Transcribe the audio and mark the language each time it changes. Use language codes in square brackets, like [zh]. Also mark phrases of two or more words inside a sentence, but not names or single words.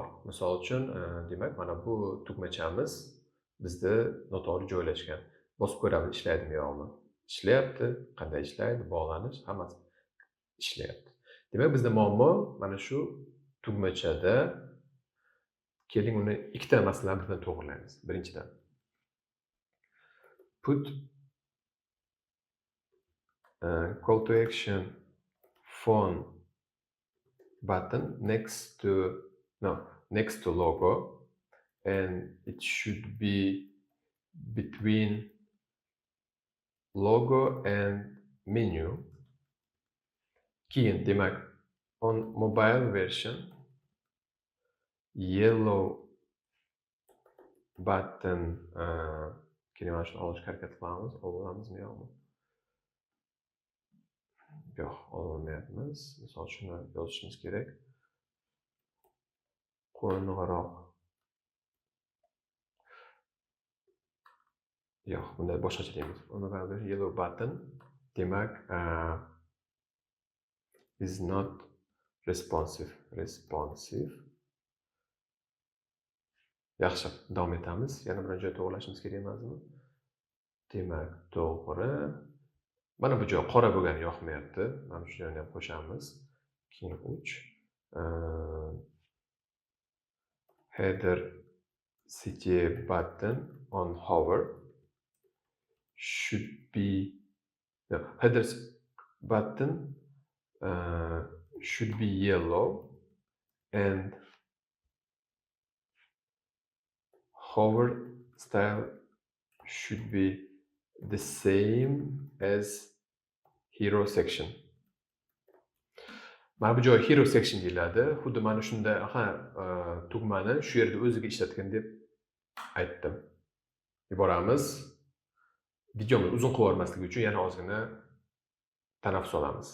[uz] Misol uchun, demak, mana bu tugmachamiz bizda noto'g'ri joylashgan. Bosib ko'ramiz, ishlaydimi yo'qmi? Ishlayapti. Qanday ishlaydi? Bog'lanish, hammasi ishlayapti. Demak, bizda muammo mana shu tugmachada. Keling, uni ikkita masalani birdan to'g'rilaymiz. Birinchidan, [en] put call to action phone button next to logo, and it should be between logo and menu. [uz] Keyin, demak, [en] on mobile version yellow button [uz] keyin mana shuni olishga harakat qilamiz. Olamizmi yo'qmi? Yo'q, olmayapmiz. Misol shuni yozishimiz kerak. Qo'ng'iroq. Yo'q, bunda boshqacha deymiz. [en] Uni yellow button demak is not responsive. [uz] Yaxshi, davom etamiz. Yana bir joy to'g'rilashimiz kerak emasmi? Demak, to'g'ri. Mana bu joy qora bo'lgani yoqmayapti. Mana shu joyni ham qo'shamiz. Keyin 3. [en] Header CTA button on hover should be header button should be yellow and hover style should be the same as hero section. [uz] Mana bu joy [en] hero section [uz] deyiladi. Xuddi mana shunda tugmani shu yerda o'ziga ishlatgan deb aytdim. Yuboramiz. Videomiz uzun qilib yubormasligi uchun yana ozgina tanaffus olamiz.